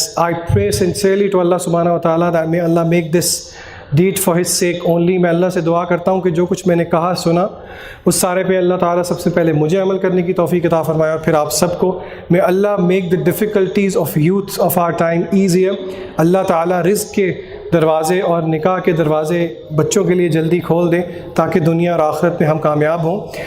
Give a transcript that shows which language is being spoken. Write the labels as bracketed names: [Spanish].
[English] I pray sincerely to Allah subhanahu wa ta'ala that may Allah make this deed for his sake only. [Urdu] میں اللہ سے دعا کرتا ہوں کہ جو کچھ میں نے کہا سنا اس سارے پہ اللہ تعالیٰ سب سے پہلے مجھے عمل کرنے کی توفیق عطا فرمائے اور پھر آپ سب کو. [English] may Allah make the difficulties of youth of our time easier. [Urdu] اللہ تعالیٰ رزق کے دروازے اور نکاح کے دروازے بچوں کے لیے جلدی کھول دیں تاکہ دنیا اور آخرت میں ہم کامیاب ہوں.